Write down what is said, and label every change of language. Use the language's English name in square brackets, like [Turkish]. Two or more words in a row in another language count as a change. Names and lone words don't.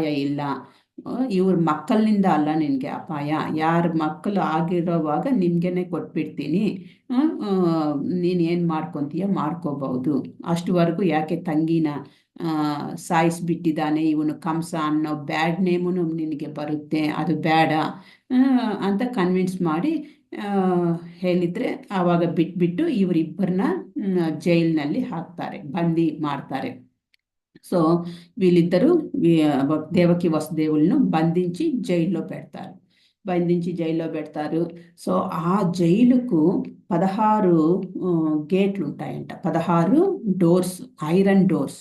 [Kannada] ಇಲ್ಲ, ಇವ್ರ ಮಕ್ಕಳಿನಿಂದ ಅಲ್ಲ ನಿನಗೆ ಅಪಾಯ, ಯಾರ ಮಕ್ಕಳು ಆಗಿರೋವಾಗ ನಿಮ್ಗೆನೆ ಕೊಟ್ಬಿಡ್ತೀನಿ, ನೀನು ಏನು ಮಾಡ್ಕೊತೀಯ ಮಾಡ್ಕೋಬಹುದು, ಅಷ್ಟುವರೆಗೂ ಯಾಕೆ ತಂಗಿನ ಸಾಯಿಸ್ಬಿಟ್ಟಿದ್ದಾನೆ ಇವನು ಕಂಸ ಅನ್ನೋ [English] bad name [Kannada] ನಿನಗೆ ಬರುತ್ತೆ, ಅದು ಬೇಡ ಅಂತ ಕನ್ವಿನ್ಸ್ ಮಾಡಿ ಹೇಳಿದ್ರೆ ಆವಾಗ ಬಿಟ್ಬಿಟ್ಟು ಇವರಿಬ್ಬರನ್ನ ಜೈಲಿನಲ್ಲಿ ಹಾಕ್ತಾರೆ, ಬಂದಿ ಮಾಡ್ತಾರೆ. [Telugu] సో వీళ్ళిద్దరూ దేవకి వసుదేవులను బంధించి జైల్లో పెడతారు. సో ఆ జైలుకు 16 గేట్లు ఉంటాయంట, 16 డోర్స్, [English] iron doors.